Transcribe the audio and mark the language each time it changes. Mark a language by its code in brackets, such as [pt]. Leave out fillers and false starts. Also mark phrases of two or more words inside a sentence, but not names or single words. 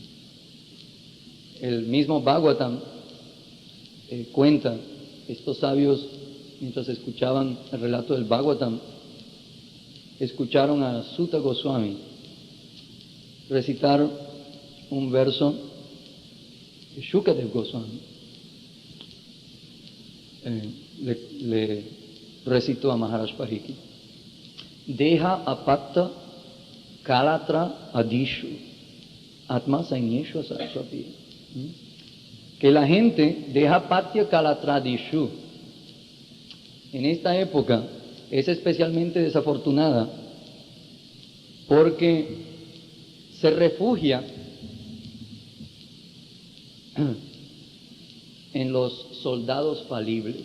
[es] El mismo Bhagavatam cuenta, estos sabios, mientras escuchaban el relato del Bhagavatam, escucharon a Sutta Goswami recitar un verso de Shukadev Goswami. Le recitó a Maharaj Pariksit: [sa] देह अपत्त कलत्र आदिषु आत्म सैन्येषु असस्वपि. [es] que la gente deja [sa] पत्य कलत्रादिषु. [es] En esta época es especialmente desafortunada porque se refugia en los soldados falibles.